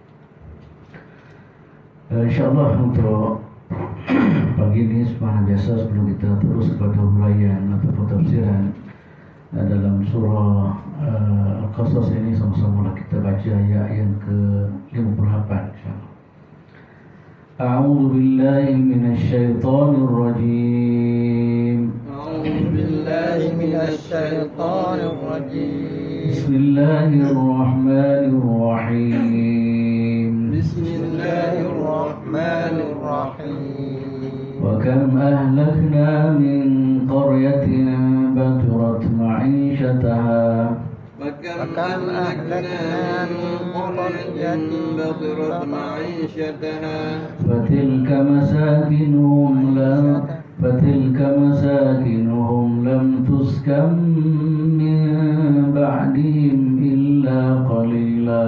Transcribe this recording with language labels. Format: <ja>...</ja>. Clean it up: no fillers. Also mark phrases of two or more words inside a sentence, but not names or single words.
<ms>InsyaAllah untuk pagi ini seperti biasa sebelum kita terus kepada huraian atau tafsiran dalam surah Al-Qasas ini, sama-sama kita baca ayat yang ke-58 insyaAllah.</ms> <ar>أعوذ بالله من الشيطان الرجيم. أعوذ بالله من الشيطان الرجيم. بسم الله الرحمن الرحيم. بسم الله الرحمن الرحيم. وكم أهلكنا من قرية بطرت معيشتها وكم أهلكنا من قرية بطرت معيشتها فتلك مساكنهم لم تسكن من بعدهم إلا قليلا</ar>